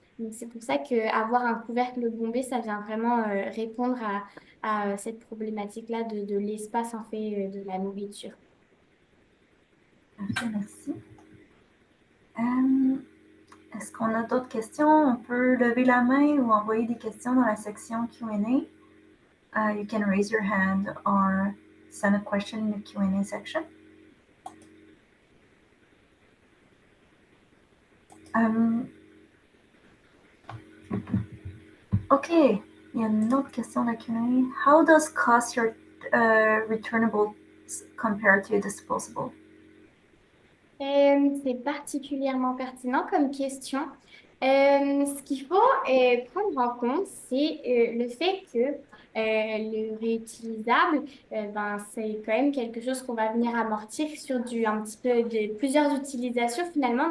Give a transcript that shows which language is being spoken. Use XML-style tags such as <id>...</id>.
<fr>Donc, c'est pour ça qu'avoir un couvercle bombé, ça vient vraiment répondre à cette problématique-là de l'espace en fait de la nourriture. Parfait, merci. Est-ce qu'on a d'autres questions? On peut lever la main ou envoyer des questions dans la section Q&A.</fr> <en>You can raise your hand or send a question in the Q&A section.</en> <fr>OK, il y a une autre question de Q&A.</fr> <en>How does cost your returnables compare to disposable?</en> <fr>C'est particulièrement pertinent comme question. Ce qu'il faut prendre en compte, c'est le fait que le réutilisable, ben, c'est quand même quelque chose qu'on va venir amortir sur un petit peu de plusieurs utilisations finalement.</fr>